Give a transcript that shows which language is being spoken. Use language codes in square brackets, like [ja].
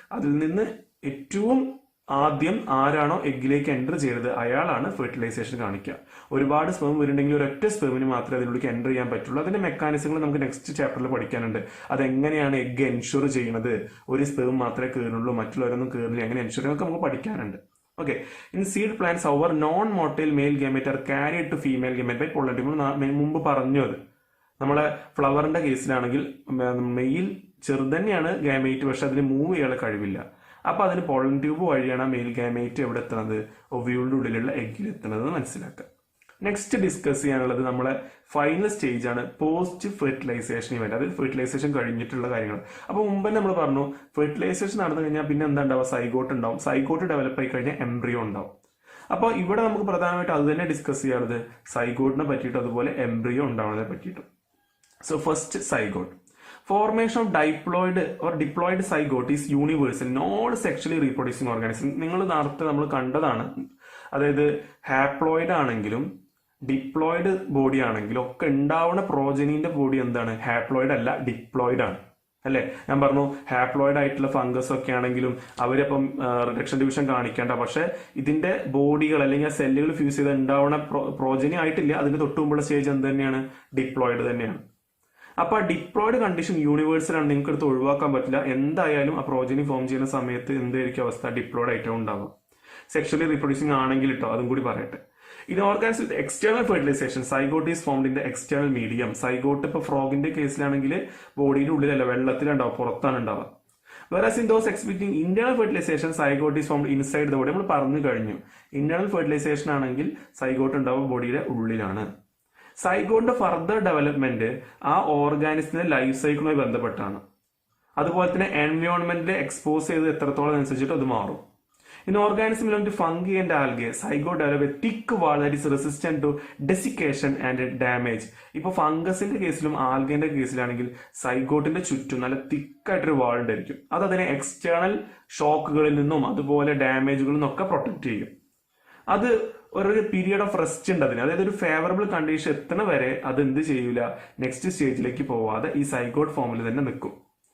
[ml] അതിൽ നിന്ന് ഏറ്റവും ആദ്യം ആരാണോ എഗ്ഗിലേക്ക് എൻ്റർ ചെയ്തത് അയാളാണ് ഫെർട്ടിലൈസേഷൻ കാണിക്കുക. ഒരുപാട് സ്പേം വരുന്നുണ്ടെങ്കിൽ ഒരൊറ്റ സ്പേമിന് മാത്രമേ അതിനുള്ളിലേക്ക് എൻ്റർ ചെയ്യാൻ പറ്റുള്ളൂ. അതിന്റെ മെക്കാനിസങ്ങൾ നമുക്ക് നെക്സ്റ്റ് ചാപ്റ്ററിൽ പഠിക്കാനുണ്ട്. അതെങ്ങനെയാണ് എഗ്ഗ് എൻഷുർ ചെയ്യുന്നത്, ഒരു സ്പേം മാത്രമേ കയറുള്ളൂ മറ്റുള്ളവരൊന്നും കയറില്ല, എങ്ങനെ എൻഷുർ ചെയ്യുന്നതൊക്കെ നമുക്ക് പഠിക്കാനുണ്ട്. [en] Okay, in seed plants, however, non-motile male gamete are carried to female gamete by pollen tube. [ml] മുമ്പ് പറഞ്ഞു അത് നമ്മളെ ഫ്ലവറിന്റെ കേസിലാണെങ്കിൽ മെയിൽ ചെറുതന്നെയാണ് ഗാമേറ്റ്, പക്ഷെ അതിന് മൂവ് ചെയ്യാനുള്ള കഴിവില്ല. അപ്പൊ അതിന് പോളൻ ട്യൂബ് വഴിയാണ് മെയിൽ ഗാമേറ്റ് എവിടെ എത്തുന്നത്, ഒവ്യൂളിന്റെ ഉള്ളിലുള്ള എഗ്ഗിൽ എത്തുന്നത് മനസ്സിലാക്കുക. നെക്സ്റ്റ് ഡിസ്കസ് ചെയ്യാനുള്ളത് നമ്മളെ ഫൈനൽ സ്റ്റേജ് ആണ് പോസ്റ്റ് ഫെർട്ടിലൈസേഷൻ ഇവന്റ്, അതിൽ ഫെർട്ടിലൈസേഷൻ കഴിഞ്ഞിട്ടുള്ള കാര്യങ്ങൾ. അപ്പൊ മുമ്പ് നമ്മൾ പറഞ്ഞു ഫെർട്ടിലൈസേഷൻ നടന്നു കഴിഞ്ഞാൽ പിന്നെ എന്താ ഉണ്ടാവുക, സൈഗോട്ട് ഉണ്ടാവും. സൈഗോട്ട് ഡെവലപ്പ് ആയി കഴിഞ്ഞാൽ എംബ്രിയോ ഉണ്ടാവും. അപ്പോൾ ഇവിടെ നമുക്ക് പ്രധാനമായിട്ട് അത് തന്നെ ഡിസ്കസ് ചെയ്യാറുള്ളത് സൈഗോട്ടിനെ പറ്റിയിട്ടും അതുപോലെ എംബ്രിയോ ഉണ്ടാവുന്നതിനെ പറ്റിയിട്ടും. [en] So first, zygote. Formation of diploid or diploid zygote is universal, not sexually reproducing organism. [ml] നിങ്ങൾ നേരത്തെ നമ്മൾ കണ്ടതാണ്. അതായത് ഹാപ്ലോയിഡ് ആണെങ്കിലും ഡിപ്ലോയിഡ് ബോഡി ആണെങ്കിലും ഒക്കെ ഉണ്ടാവുന്ന പ്രോജനീന്റെ ബോഡി എന്താണ്, ഹാപ്ലോയിഡ് അല്ല ഡിപ്ലോയിഡ് ആണ് അല്ലെ. ഞാൻ പറഞ്ഞു ഹാപ്ലോയിഡ് ആയിട്ടുള്ള ഫംഗസ് ഒക്കെ ആണെങ്കിലും അവരപ്പം റിഡക്ഷൻ ഡിവിഷൻ കാണിക്കേണ്ട, പക്ഷെ ഇതിന്റെ ബോഡികൾ അല്ലെങ്കിൽ ആ സെല്ലുകൾ ഫ്യൂസ് ചെയ്ത് ഉണ്ടാവുന്ന പ്രോജനി ആയിട്ടില്ല. അതിന്റെ തൊട്ടുമുമ്പുള്ള സ്റ്റേജ് എന്ത് തന്നെയാണ്, ഡിപ്ലോയിഡ് തന്നെയാണ്. അപ്പൊ ആ ഡിപ്ലോയിഡ് കണ്ടീഷൻ യൂണിവേഴ്സൽ ആണ്, നിങ്ങൾക്ക് എടുത്ത് ഒഴിവാക്കാൻ പറ്റില്ല. എന്തായാലും ആ പ്രോജനി ഫോം ചെയ്യുന്ന സമയത്ത് എന്തായിരിക്കും അവസ്ഥ, ഡിപ്ലോയിഡ് ആയിട്ടും ഉണ്ടാവുക. സെക്ഷലി റീപ്രൊഡ്യൂസിംഗ് ആണെങ്കിൽ കേട്ടോ, അതും കൂടി പറയട്ടെ. [en] In organisms with external fertilization, zygote is formed in the external medium. [ml] Zygote ഇപ്പൊ ഫ്രോഗിന്റെ കേസിലാണെങ്കിൽ ബോഡിയുടെ ഉള്ളിലല്ല, വെള്ളത്തിലുണ്ടാവും, പുറത്താണ് ഉണ്ടാവുക. [en] Whereas in those exhibiting internal fertilization, zygote is formed inside the body. [ml] നമ്മൾ പറഞ്ഞു കഴിഞ്ഞു, ഇന്റേണൽ ഫെർട്ടിലൈസേഷൻ ആണെങ്കിൽ സൈഗോട്ട് ഉണ്ടാവുക ബോഡിയുടെ ഉള്ളിലാണ്. സൈഗോട്ടിന്റെ ഫർദർ ഡെവലപ്മെന്റ് ആ ഓർഗാനിസത്തിന്റെ ലൈഫ് സൈക്കിളുമായി ബന്ധപ്പെട്ടാണ്. അതുപോലെ തന്നെ എൻവയോൺമെന്റിൽ എക്സ്പോസ് ചെയ്ത് എത്രത്തോളം അനുസരിച്ചിട്ട് അത് മാറും. [en] In organisms belonging to fungi and algae, zygote develop a thick wall that is resistant to desiccation and damage. [ml] ഇപ്പൊ ഫംഗസിന്റെ കേസിലും ആൽഗന്റെ കേസിലാണെങ്കിൽ സൈഗോട്ടിന്റെ ചുറ്റും നല്ല തിക്കായിട്ടൊരു വാൾ ഉണ്ടായിരിക്കും. അത് അതിനെ എക്സ്റ്റേണൽ ഷോക്കുകളിൽ നിന്നും അതുപോലെ ഡാമേജുകളിൽ നിന്നൊക്കെ പ്രൊട്ടക്ട് ചെയ്യും. അത് ഒരു പീരിയഡ് ഓഫ് റെസ്റ്റ് ഉണ്ട് അതിന്, അതായത് ഒരു ഫേവറബിൾ കണ്ടീഷൻ എത്തണ വരെ അത് എന്ത് ചെയ്യൂല, നെക്സ്റ്റ് സ്റ്റേജിലേക്ക് പോവാതെ ഈ സൈഗോട്ട് ഫോമിൽ തന്നെ നിൽക്കും.